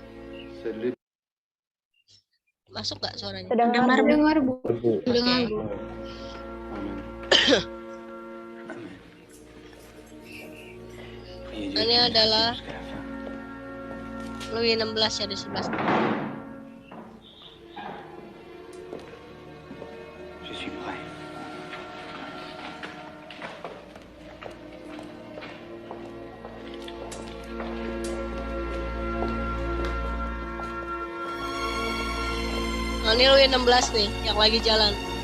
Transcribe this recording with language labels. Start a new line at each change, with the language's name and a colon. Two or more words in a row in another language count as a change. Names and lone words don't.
Indonesian: Masuk nggak suaranya? Terdengar, Bu. Terdengar, Bu. Ini adalah Louis 16 ya di sebelah.
French: Je suis prêt.
Indonesian: Nah, ini Louis 16 nih yang lagi jalan.